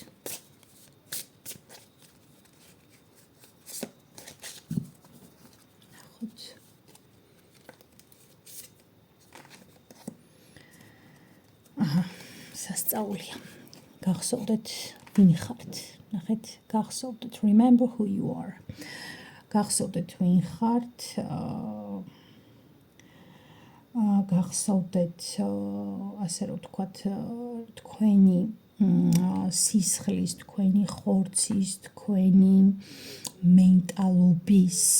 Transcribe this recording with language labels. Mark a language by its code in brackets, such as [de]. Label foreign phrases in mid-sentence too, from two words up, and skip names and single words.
[ka] ნახოთ. სასწაულია. გახსოვდეთ ვინ ხართ. ნახეთ, გახსოვდეთ, [en] remember who you are. [ka] გახსოვდეთ ვინ ხართ. გახსოვდეთ, ასე რომ ვთქვათ, თქვენი სისხლის, თქვენი ხორცის, თქვენი მენტალობის